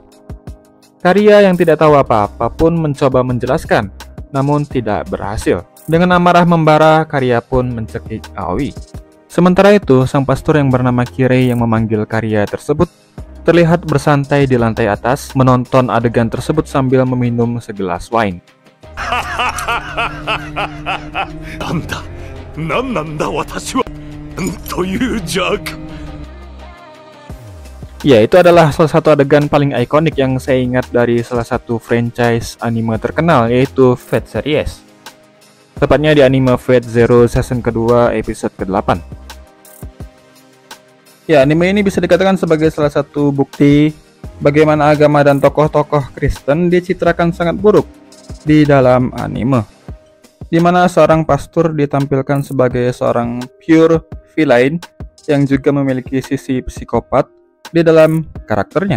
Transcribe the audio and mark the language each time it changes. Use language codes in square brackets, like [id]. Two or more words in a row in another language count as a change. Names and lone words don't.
[id] Karya yang tidak tahu apa-apa pun mencoba menjelaskan, namun tidak berhasil. Dengan amarah membara, Karya pun mencekik Aoi. Sementara itu, sang pastor yang bernama Kirei yang memanggil Karya tersebut terlihat bersantai di lantai atas menonton adegan tersebut sambil meminum segelas wine. [ja] なんだ、なんなんだ私は、なんという邪悪。 [id] Ya, itu adalah salah satu adegan paling ikonik yang saya ingat dari salah satu franchise anime terkenal, yaitu Fate Series. Tepatnya di anime Fate Zero season kedua episode ke-8. Ya, anime ini bisa dikatakan sebagai salah satu bukti bagaimana agama dan tokoh-tokoh Kristen dicitrakan sangat buruk di dalam anime, di mana seorang pastor ditampilkan sebagai seorang [en] pure villain [id] yang juga memiliki sisi psikopat di dalam karakternya.